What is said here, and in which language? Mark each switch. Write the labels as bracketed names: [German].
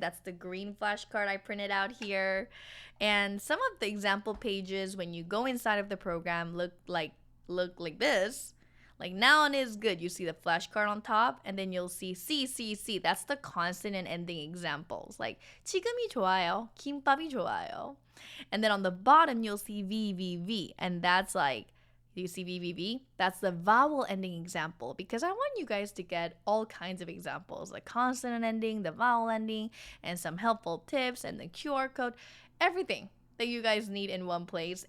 [English] That's the green flashcard I printed out here. And some of the example pages, when you go inside of the program, look like this. Like noun is good. You see the flashcard on top, and then you'll see C. That's the consonant ending examples. [Korean] Like 지금이 좋아요, 김밥이 좋아요. [English] And then on the bottom, you'll see V. And that's like, do you see V? That's the vowel ending example, because I want you guys to get all kinds of examples, like consonant ending, the vowel ending, and some helpful tips, and the QR code, everything that you guys need in one place.